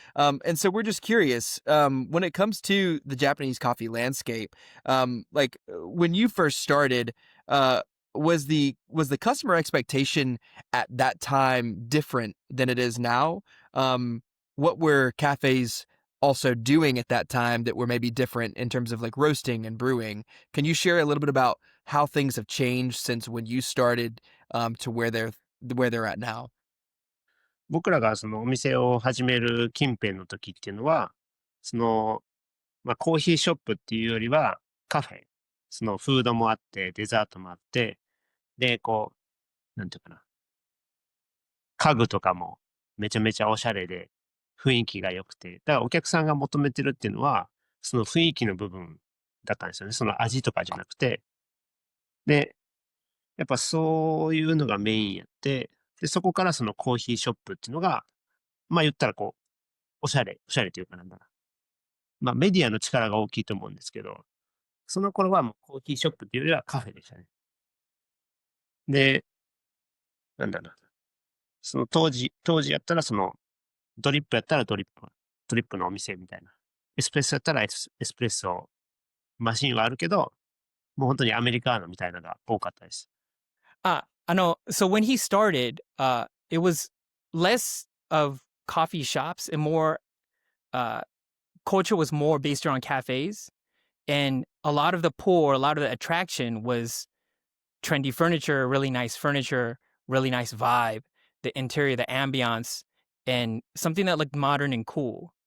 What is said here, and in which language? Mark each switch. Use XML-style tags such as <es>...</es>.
<en>And so we're just curious, when it comes to the Japanese coffee landscape, like when you first started, was the customer expectation at that time different than it is now? What were cafes also doing at that time that were maybe different in terms of like roasting and brewing? Can you share a little bit about how things have changed since when you started to where they're at now?</en> <ja>僕らがそのお店を始める近辺の時っていうのは、その、コーヒーショップっていうよりはカフェ。そのフードもあって、デザートもあって、で、こう、なんていうかな。家具とかもめちゃめちゃおしゃれで雰囲気が良くて、だからお客さんが求めてるっていうのは、その雰囲気の部分だったんですよね。その味とかじゃなくて。で、やっぱそういうのがメインやって、で、そこからそのコーヒーショップっていうのが、言ったらこう、おしゃれというかなんだな。メディアの力が大きいと思うんですけど、その頃はもうコーヒーショップっていうよりはカフェでしたね。で、なんだろうな。その当時やったらその、ドリップやったらドリップのお店みたいな。エスプレッソやったらエスプレッソマシンはあるけど、もう本当にアメリカーノみたいなのが多かったです。</ja> <en>So when he started, it was less of coffee shops and more, culture was more based around cafes. And a lot of the pull, a lot of the attraction was trendy furniture, really nice vibe, the interior, the ambiance, and something that looked modern and cool.</en>